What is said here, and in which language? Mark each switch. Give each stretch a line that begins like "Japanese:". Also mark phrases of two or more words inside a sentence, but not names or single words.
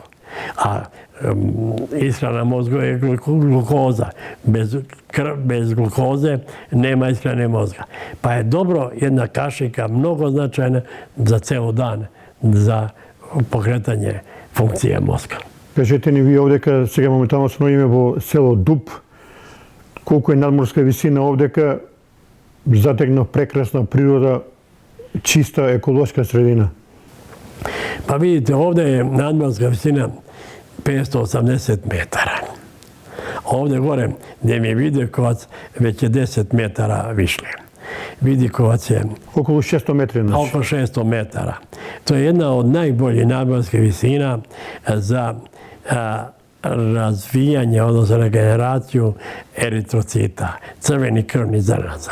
Serbian: A ishrana mozga je glukoza. Bez glukoze nema ishrane mozga. Pa je dobro jedna kašika mnogo značajna za ceo dan, za pokretanje funkcije mozga.
Macedonian: Кажете ни вие овдека, сега моментално се наоѓаме во село Дуб, колку е надморска висина овдека, затегна прекрасна природа, чиста еколошка средина.
Serbian: Pa vidite, ovdje je nadmorska visina 580 metara. Ovdje gore, gdje mi je Vidikovac, već je 10 metara više. Vidikovac je
Macedonian: Околу 600 метри.
Serbian: oko 600 metara. To je jedna od najboljih nadmorskih visina za razvijanje, odnosno regeneraciju eritrocita, crvenih krvnih zrnaca.